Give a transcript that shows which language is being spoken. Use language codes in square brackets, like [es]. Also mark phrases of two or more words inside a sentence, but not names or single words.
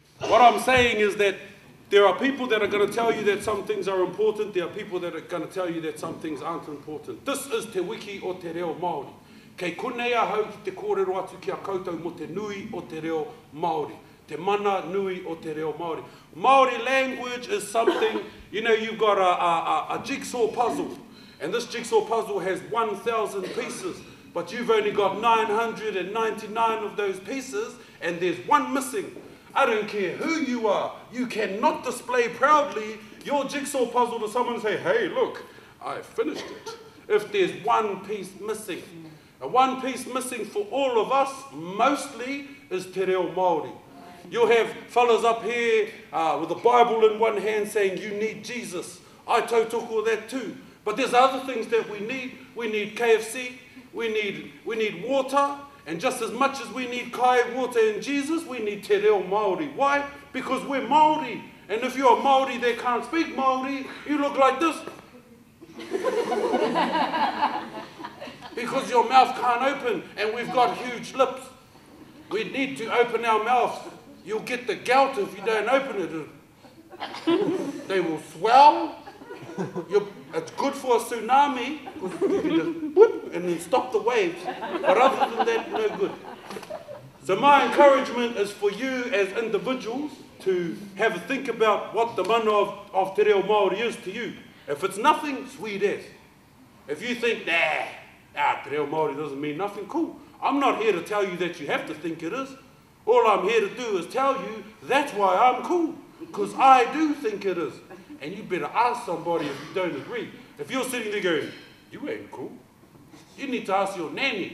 [en] What I'm saying is that there are people that are going to tell you that some things are important. There are people that are going to tell you that some things aren't important. This is [mi] te wiki o te reo Māori. Kei konei a hau ki te kōrero atu ki a koutou mo te nui o te reo Māori. Te mana nui o te reo Māori. [en] Māori language is something, you know, you've got a jigsaw puzzle. And this jigsaw puzzle has 1,000 pieces. But you've only got 999 of those pieces, and there's one missing. I don't care who you are. You cannot display proudly your jigsaw puzzle to someone and say, hey, look, I finished it. If there's one piece missing. And one piece missing for all of us, mostly, is [mi] te reo Māori. [en] You'll have fellas up here with a Bible in one hand saying, you need Jesus. I tautoko that too. But there's other things that we need. We need KFC. We need water. And just as much as we need kai, water, and Jesus, we need [mi] te reo Māori. [en] Why? Because we're Māori. And if you're a Māori that can't speak Māori, you look like this. Because your mouth can't open, and we've got huge lips. We need to open our mouths. You'll get the gout if you don't open it. They will swell. It's good for a tsunami, because you can just whoop and then stop the waves. But other than that, no good. So my encouragement is for you as individuals to have a think about what the mana of [mi] te reo Māori [en] is to you. If it's nothing, sweet as. If you think, [mi] te reo Māori [en] doesn't mean nothing, cool. I'm not here to tell you that you have to think it is. All I'm here to do is tell you that's why I'm cool, because I do think it is. And you better ask somebody if you don't agree. If you're sitting there going, you ain't cool, you need to ask your nanny.